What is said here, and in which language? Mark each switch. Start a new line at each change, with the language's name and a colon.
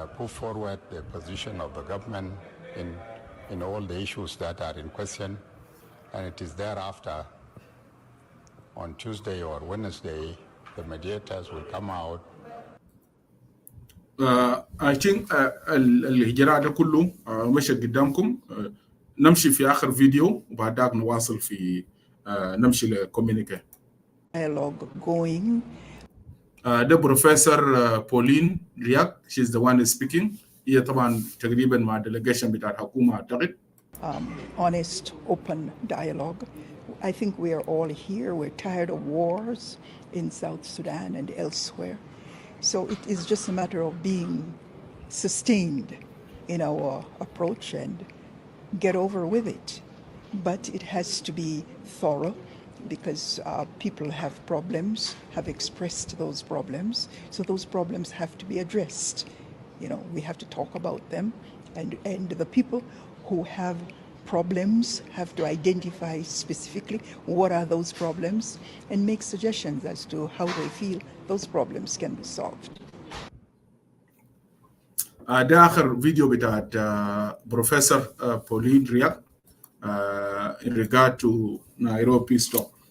English: forward the position of the government in all the issues that are in question, and it is thereafter on Tuesday or Wednesday the mediators will come out.
Arabic: I think الهجراء ده كله مشى قدامكم. نمشي في آخر فيديو وبعدك نواصل في نمشي لكوميونيكي.
English: Dialogue going. ده professor Pauline Riak. She's the one speaking.
Arabic: هي طبعا تقريبا مع delegation بتاع الحكومة أعتقد.
English: Honest, open dialogue. I think we are all here. We're tired of wars in South Sudan and elsewhere. So it is just a matter of being sustained in our approach and get over with it. But it has to be thorough, because people have problems, have expressed those problems. So those problems have to be addressed. You know, we have to talk about them, and the people who have problems have to identify specifically what are those problems and make suggestions as to how they feel those problems can be solved.
Arabic: ده آخر فيديو بتاعت بروفيسور بولين رياك in regard to Nairobi peace talk.